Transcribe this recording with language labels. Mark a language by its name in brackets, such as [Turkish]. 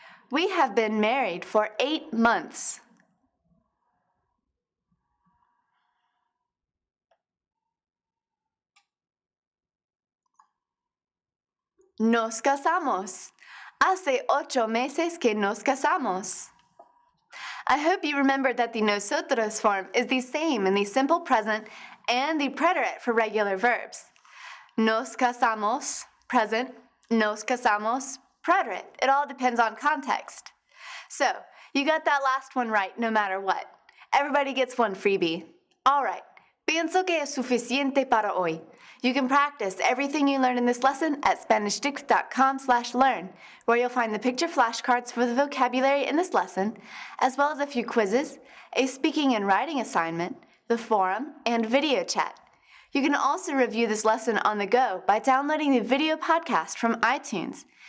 [English] We have been married for 8 months. [Spanish] Nos casamos. Hace 8 meses que nos casamos. [English] I hope you remembered that the nosotros form is the same in the simple present and the preterite for regular verbs. [Spanish] Nos casamos, present, nos casamos, preterite. [English] It all depends on context. So, you got that last one right no matter what. Everybody gets one freebie. [Spanish] All right, pienso que es suficiente para hoy. [English] You can practice everything you learned in this lesson at SpanishDict.com/learn, where you'll find the picture flashcards for the vocabulary in this lesson, as well as a few quizzes, a speaking and writing assignment, the forum, and video chat. You can also review this lesson on the go by downloading the video podcast from iTunes.